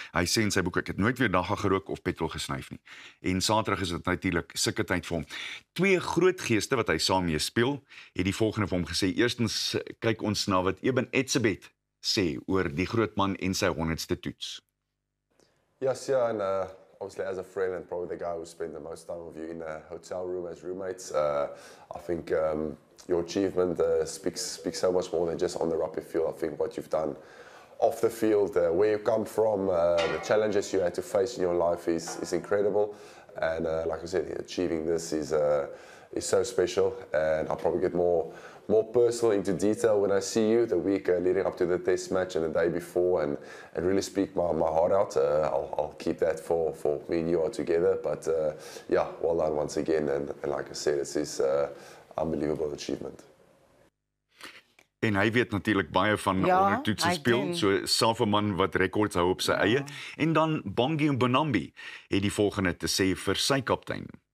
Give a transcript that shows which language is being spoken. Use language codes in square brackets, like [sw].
[af] Hy sê in sy boek, ek het nooit weer dagga gerook of petrol gesnyf nie. En Saterdag is dit natuurlik sulke tyd vir hom. Twee groot geeste wat hy saam mee speel, het die volgende vir hom gesê. Eerstens kyk ons na wat Eben Etzebeth sê oor die groot man en sy 100ste toets. [en] Yes, yeah, and obviously as a friend and probably the guy who spent the most time with you in a hotel room as roommates, I think your achievement speaks so much more than just on the rugby field. I think what you've done off the field, where you come from, the challenges you had to face in your life is incredible. And like I said, achieving this is so special, and I'll probably get more personal into detail when I see you the week leading up to the test match and the day before, and really speak my heart out. I'll keep that for me and you all together, but yeah, well done once again, and like I said, it's this unbelievable achievement. [af] En hy weet natuurlik baie van ondertoetse speel, so self 'n man wat rekords hou op sy eie. En dan Bongi Mbonambi het die volgende te sê vir sy kaptein.